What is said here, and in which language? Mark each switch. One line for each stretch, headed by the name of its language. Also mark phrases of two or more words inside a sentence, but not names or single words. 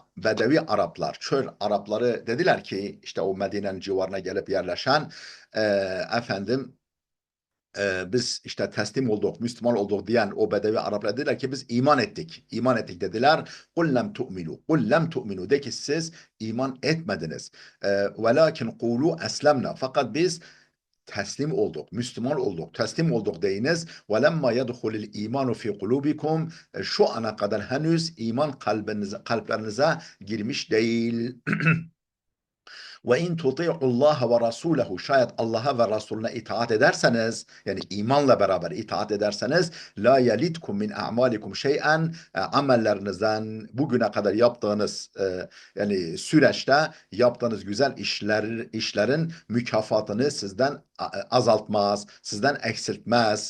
Turkish: Bedevi Araplar, çöl Arapları dediler ki işte o Medine'nin civarına gelip yerleşen e, efendim biz işte teslim olduk, Müslüman olduk diyen o Bedevi Araplar dediler ki biz iman ettik. İman ettik dediler.
Arabic: قل لم تؤمنوا. قل لم تؤمنوا.
Turkish: De ki siz iman etmediniz.
Arabic: ولكن قولوا أسلمنا.
Turkish: Fakat biz teslim olduk, Müslüman olduk, teslim olduk deyiniz.
Arabic: وَلَمَّا يَدْخُلِ الْا۪يمَانُ فِي قُلُوبِكُمْ.
Turkish: Şu ana kadar henüz iman kalplerinize girmiş değil.
Arabic: وإن تطيعوا الله ورسوله,
Turkish: şayet Allah'a ve Resulüne itaat ederseniz, yani imanla beraber itaat ederseniz,
Arabic: لا يلتكم من أعمالكم شيئا,
Turkish: amellerinizden bugüne kadar yaptığınız yani süreçte yaptığınız güzel işlerin mükafatını sizden azaltmaz, sizden eksiltmez.